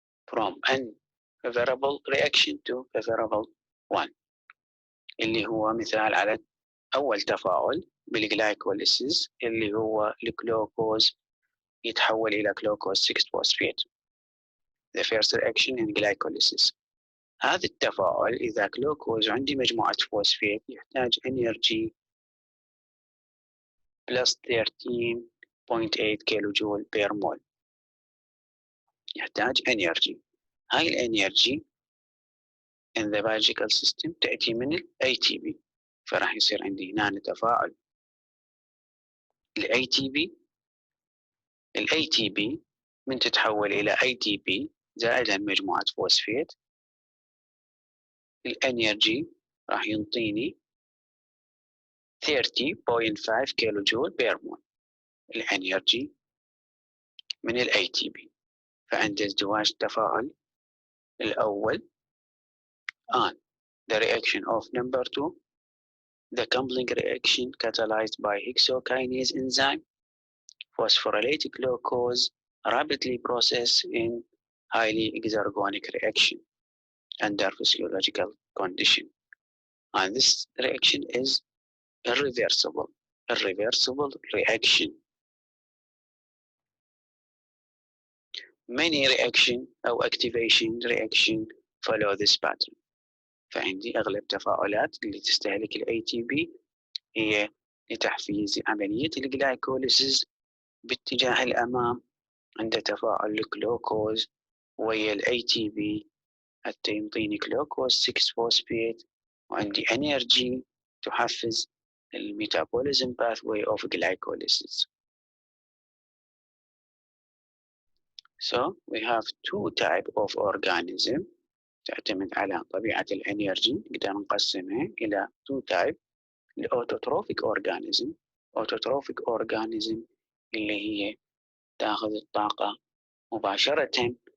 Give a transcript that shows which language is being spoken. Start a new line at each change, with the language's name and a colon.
English: from unfavorable reaction to favorable one،
Arabic: اللي هو مثال على أول تفاعل بالجلايكوليسيس اللي هو الجلوكوز يتحول إلى جلوكوز 6 phosphate.
English: The first reaction in glycolysis.
Arabic: هذا التفاعل إذا جلوكوز عندي مجموعة فوسفيت يحتاج energy plus 13.8 كيلو جول بير مول. يحتاج energy. هاي الانرجي
English: in the biological system
Arabic: تأتي من ال ATP. فراح يصير عندي هنا تفاعل ال ATP من تتحول إلى ATP زائدا مجموعة فوسفيت. الانرجي راح ينطيني 30.5 كيلو جول بير مول الانرجي من ال ATP. فعند ازدواج التفاعل الأول
English: on the reaction of number 2 the coupling reaction catalyzed by hexokinase enzyme phosphorylate glucose rapidly process in highly exergonic reaction under physiological condition, and this reaction is irreversible reaction. Many reaction أو activation reaction follow this pattern.
Arabic: فعندي أغلب تفاعلات اللي تستهلك ال ATP هي لتحفيز عملية الجلايكوليسيس باتجاه الأمام عند تفاعل الجلوكوز ويا ال ATP حتى ينطيني جلوكوز 6 phosphate وعندي energy تحفز الميتابوليزم pathway of glycolysis.
English: So we have two types of organism
Arabic: تعتمد على طبيعة الانرجي. نقدر نقسمها إلى
English: two types.
Arabic: الأوتوتروفيك أورجانيزم أوتوتروفيك أورجانيزم اللي هي تأخذ الطاقة مباشرة.